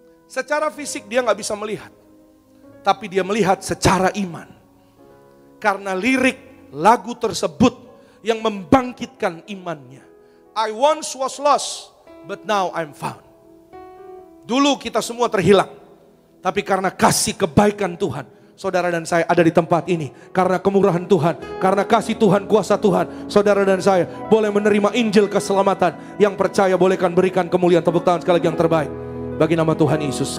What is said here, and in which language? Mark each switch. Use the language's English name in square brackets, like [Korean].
[Indonesian] Secara fisik dia nggak bisa melihat, tapi dia melihat secara iman. Karena lirik lagu tersebut yang membangkitkan imannya. [English] I once was lost, but now I'm found. [Indonesian] Dulu kita semua terhilang, tapi karena kasih kebaikan Tuhan, saudara dan saya ada di tempat ini. Karena kemurahan Tuhan, karena kasih Tuhan, kuasa Tuhan, saudara dan saya boleh menerima Injil keselamatan. Yang percaya bolehkan berikan kemuliaan, tepuk tangan sekali lagi yang terbaik bagi nama Tuhan Yesus.